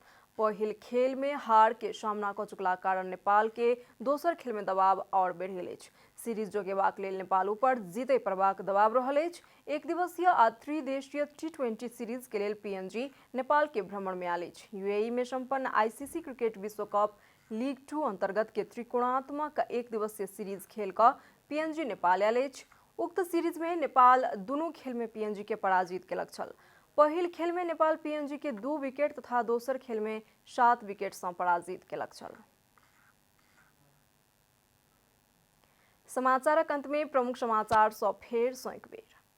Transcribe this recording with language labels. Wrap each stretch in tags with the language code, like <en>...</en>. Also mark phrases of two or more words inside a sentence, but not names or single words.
<mai>पहिल खेल में हार के सामना क चुकला कारण नेपाल के दोसर खेल में दबाव और बढ़ि गेल अछि। सीरीज जोगेबाक लेल नेपाल ऊपर जीतै परबाक दबाव रहल अछि। एक दिवसीय आ त्रिदेशीय T20 सीरीज के लेल पीएनजी नेपाल के भ्रमण में आयल अछि। यूएई में संपन्न आईसीसी क्रिकेट विश्व कप लीग 2 अंतर्गत के त्रिकोणात्मक एक दिवसीय सीरीज खेल का पीएनजी नेपाल आयल अछि। उक्त सीरीज में नेपाल दुनू खेल में पीएनजी के पराजित केलक छल। पहिल खेल में नेपाल पीएनजी के 2 विकेट तथा दोसर खेल में 7 विकेट सँ पराजित केलक छल। समाचारक अंत में प्रमुख समाचार सँ फेर सँ एक बेर।</mai>